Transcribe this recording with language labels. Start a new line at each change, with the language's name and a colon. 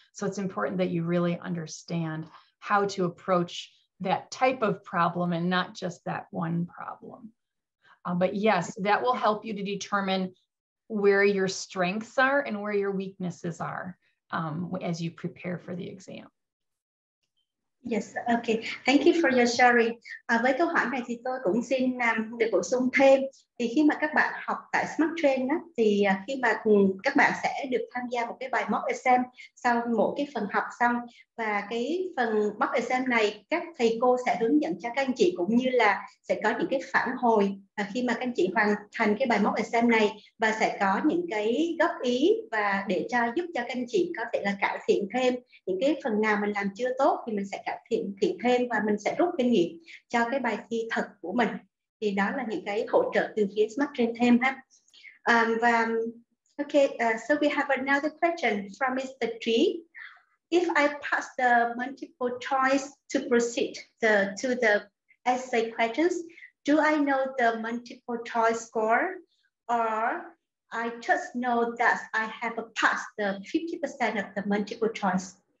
English: So it's important that you really understand how to approach that type of problem and not just that one problem. But yes, that will help you to determine where your strengths are and where your weaknesses are as you prepare for the exam. Yes, okay. Thank you for your sharing.
Vietnamese: Với câu hỏi này thì tôi cũng xin được bổ sung thêm. Thì khi mà các bạn học tại Smart Train á, thì khi mà các bạn sẽ được tham gia một cái bài mock exam sau mỗi cái phần học xong, và cái phần mock exam này các thầy cô sẽ hướng dẫn cho các anh chị, cũng như là sẽ có những cái phản hồi khi mà các anh chị hoàn thành cái bài mock exam này, và sẽ có những cái góp ý và để giúp cho các anh chị có thể là cải thiện thêm những cái phần nào mình làm chưa tốt, thì mình sẽ cải thiện thêm và mình sẽ rút kinh nghiệm cho cái bài thi thật của mình. Thì đó là những cái hỗ trợ từ phía Smart Train thêm ha.
English: Và okay, so we have another question from Mr. Trí. If I pass the multiple choice to proceed to the essay questions, do I know the multiple choice score, or I just know that I have passed the 50% of the multiple choice?